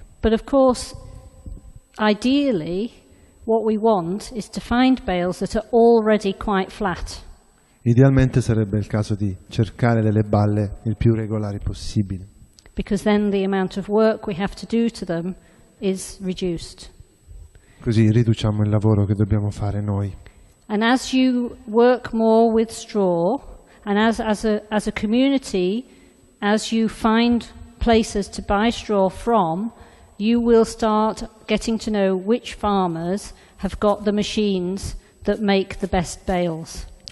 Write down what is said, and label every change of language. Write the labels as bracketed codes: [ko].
[en] But of course, ideally, what we want is to find bales that are already quite flat. [it] Idealmente sarebbe il caso di cercare delle balle il più regolari possibili. [en] Because then the amount of work we have to do to them is reduced. [it] Così riduciamo il lavoro che dobbiamo fare noi. [en] And as you work more with straw, and as a community, as you find places to buy straw from, you will start getting to know which farmers have got the machines that make the best bales.